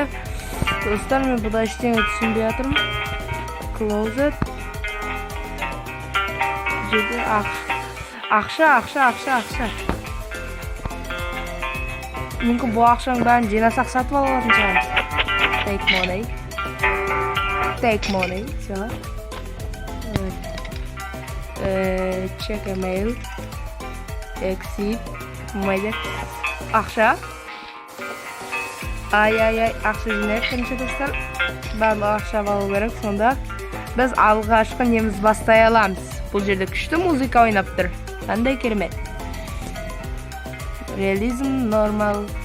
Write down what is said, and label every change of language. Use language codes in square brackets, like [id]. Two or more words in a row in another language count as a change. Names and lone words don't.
[kk] Достар, мен бұда ештеңе түсінбей жатырмын. Closet. Жерде ақша. Мүмкін бұл ақшаның бәрін жинасақ сатып алатын шығармыз. [en] Take money. Все. Check email. Exit. [kk] Майда. Ақша. Ақша жинайық бірінші достар. Барлық ақша алу керек. Сонда біз алғашқы неміз бастай аламыз. Бұл жерде күшті музыка ойнап тұр. Қандай керемет. Реализм нормал.